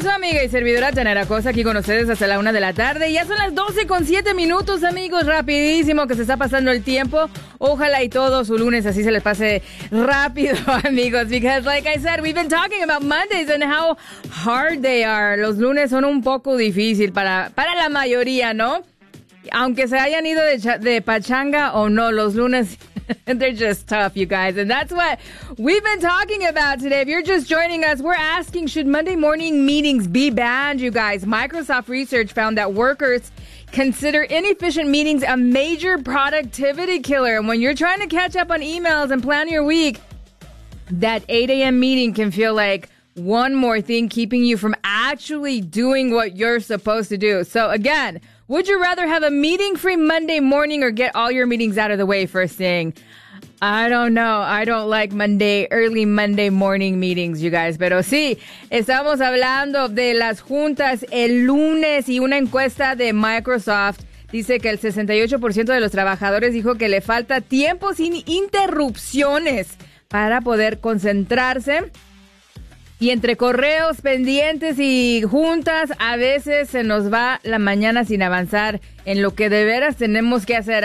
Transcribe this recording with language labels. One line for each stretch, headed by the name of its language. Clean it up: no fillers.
Spanish: Su amiga y servidora Tanara Costa aquí con ustedes hasta la 1 de la tarde. Ya son las 12:07, amigos. Rapidísimo que se está pasando el tiempo. Ojalá y todo su lunes así se les pase rápido, amigos.
English: Because like I said, we've been talking about Mondays and how hard they are.
Spanish: Los lunes son un poco difícil para la mayoría, ¿no? Aunque se hayan ido de pachanga o no, los lunes...
English: They're just tough, you guys. And that's what we've been talking about today. If you're just joining us, we're asking, should Monday morning meetings be banned, you guys? Microsoft research found that workers consider inefficient meetings a major productivity killer. And when you're trying to catch up on emails and plan your week, that 8 a.m. meeting can feel like one more thing keeping you from actually doing what you're supposed to do. So again... Would you rather have a meeting-free Monday morning or get all your meetings out of the way first thing? I don't know. I don't like Monday, early Monday morning meetings, you guys.
Spanish: Pero sí, estamos hablando de las juntas el lunes y una encuesta de Microsoft dice que el 68% de los trabajadores dijo que le falta tiempo sin interrupciones para poder concentrarse. Y entre correos pendientes y juntas, a veces se nos va la mañana sin avanzar en lo que de veras tenemos que hacer.